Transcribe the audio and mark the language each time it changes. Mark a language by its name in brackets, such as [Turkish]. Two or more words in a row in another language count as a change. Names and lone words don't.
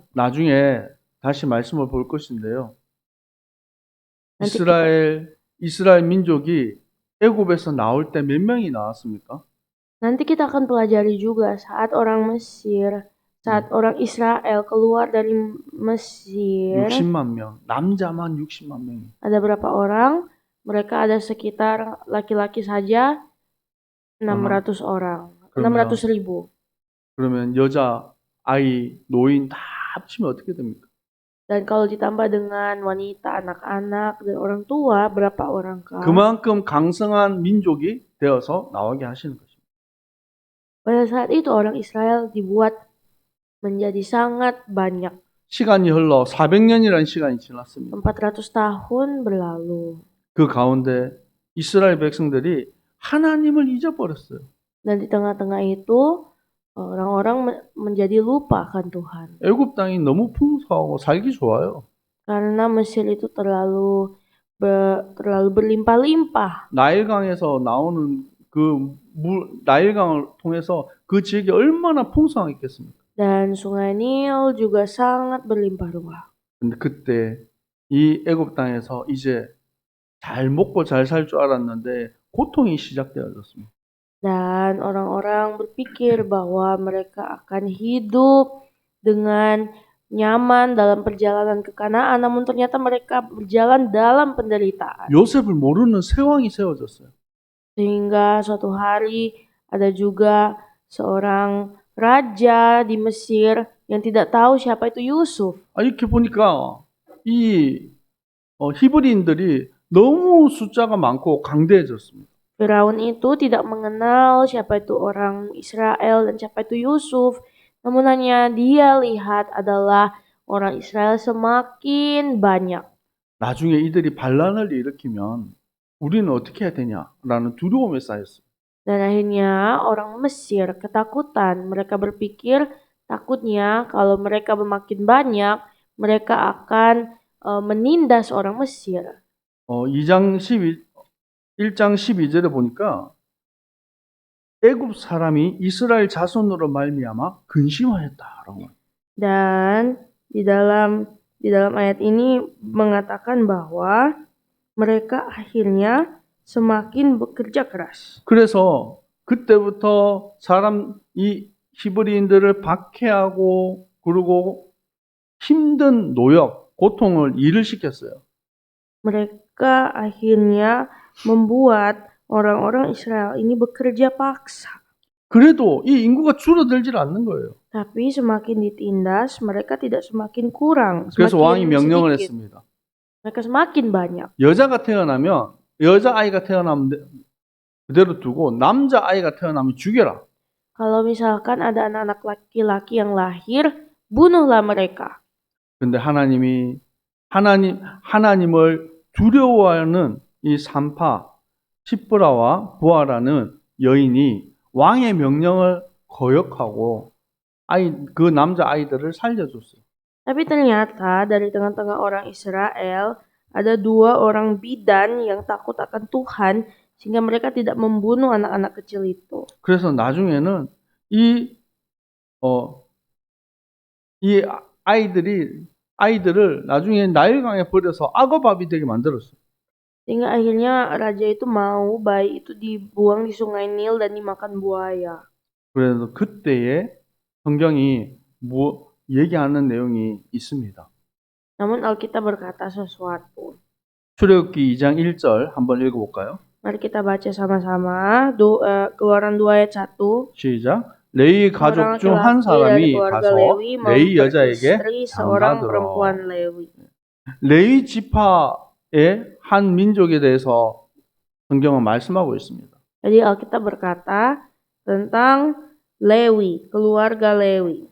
[Korean] 나중에 다시 말씀을 볼 것인데요. [Indonesian] Nanti [Korean] 이스라엘 민족이 애굽에서 나올 때 몇 명이 나왔습니까? [Indonesian] Nanti kita akan pelajari juga saat orang Israel keluar dari Mesir, [Korean] 60만 명, 남자만 60만 명이. [Indonesian] ada berapa orang? Mereka ada sekitar laki-laki saja 600 orang, 600.000. [Korean] 그러면 여자, 아이, 노인 다 합치면 어떻게 됩니까? [Indonesian] Dan kalau ditambah dengan wanita, anak-anak, dan orang tua, berapa orang kah? [Korean] 그만큼 강성한 민족이 되어서 나오게 하시는 것입니다. [Indonesian] Pada saat itu orang Israel dibuat menjadi sangat banyak. [Korean] 시간이 흘러 400년이라는 시간이 지났습니다. [Indonesian] 400 tahun berlalu. [Korean] 그 가운데 이스라엘 백성들이 하나님을 잊어버렸어요. [Indonesian] Dan di tengah-tengah itu orang-orang menjadi lupa akan Tuhan. [Korean] 애굽 땅이 너무 풍성하고 살기 좋아요. [Indonesian] Karena Mesir itu terlalu berlimpah-limpah. [Korean] 나일강에서 나오는 나일강을 통해서 그 지역이 얼마나 풍성했겠습니까? [Indonesian] Dan sungai Nil juga sangat berlimpah ruah. [Korean] 근데 그때 이 애굽 땅에서 이제 잘 먹고 잘 살 줄 알았는데 고통이 시작되어졌습니다. [Indonesian] Dan orang-orang berpikir bahwa mereka akan hidup dengan nyaman dalam perjalanan ke Kanaan, namun ternyata mereka berjalan dalam penderitaan. [Korean] 요셉을 모르는 새 왕이 세워졌어요. [Indonesian] Sehingga suatu hari ada juga seorang raja di Mesir yang tidak tahu siapa itu Yusuf. [Korean] 이렇게 보니까 이 히브리인들이 너무 숫자가 많고 강대해졌습니다. [Indonesian] Firaun itu tidak mengenal siapa itu orang Israel dan siapa itu Yusuf. Namun hanya dia lihat adalah orang Israel semakin banyak. [Korean] 나중에 이들이 반란을 일으키면 우리는 어떻게 해야 되냐라는 두려움에 쌓였어요. [Indonesian] Dan akhirnya orang Mesir ketakutan. Mereka berpikir takutnya kalau mereka makin banyak, mereka akan menindas orang Mesir. [Korean] 1장 12절에 보니까 애굽 사람이 이스라엘 자손으로 말미암아 근심하였다라고. [Indonesian] Dan di dalam ayat ini mengatakan bahwa mereka akhirnya semakin bekerja keras. [Korean] 그래서 그때부터 이 히브리인들을 박해하고 그리고 힘든 노역, 고통을 일을 시켰어요. [Indonesian] Mereka akhirnya membuat orang-orang Israel ini bekerja paksa. [Korean] 그래도 이 인구가 줄어들질 않는 거예요. [Indonesian] Tapi semakin ditindas, mereka tidak semakin kurang. [Korean] 그래서 왕이 [Indonesian] Semakin [Korean] 명령을 [Indonesian] sedikit. [Korean] 했습니다. [Indonesian] Mereka semakin banyak. [Korean] 여자아이가 태어나면 그대로 두고 남자아이가 태어나면 죽여라. [Indonesian] Kalau misalkan ada anak-anak laki-laki yang lahir, bunuhlah mereka. [Korean] 근데 하나님을 두려워하는 이 산파 시브라와 부하라는 여인이 왕의 명령을 거역하고 그 남자 아이들을 살려줬어요. [Indonesian] Tapi ternyata dari tengah-tengah orang Israel ada 2 orang bidan yang takut akan Tuhan sehingga mereka tidak membunuh anak-anak kecil itu. [Korean] 그래서 나중에는 이 아이들을 나중에 나일강에 버려서 악어밥이 되게 만들었어요. [Indonesian] Sehingga akhirnya raja itu mau bayi itu dibuang di sungai Nil dan dimakan buaya. [Korean] 그래서 그때에 성경이 얘기하는 내용이 있습니다. [Indonesian] Namun Alkitab berkata sesuatu. [Korean] 출애굽기 2장 1절 한번 읽어볼까요? [Indonesian] Mari kita baca sama-sama. Keluaran 2 ayat 1. [Korean] 시작. 레위 가족 중 한 사람이 가서 레위 여자에게 [Indonesian] seorang [Korean] 장가들어. [Indonesian] perempuan Lewi. [Korean] 레위 지파의 한 민족에 대해서 성경은 말씀하고 있습니다. [Indonesian] Jadi Alkitab berkata tentang Lewi, keluarga Lewi.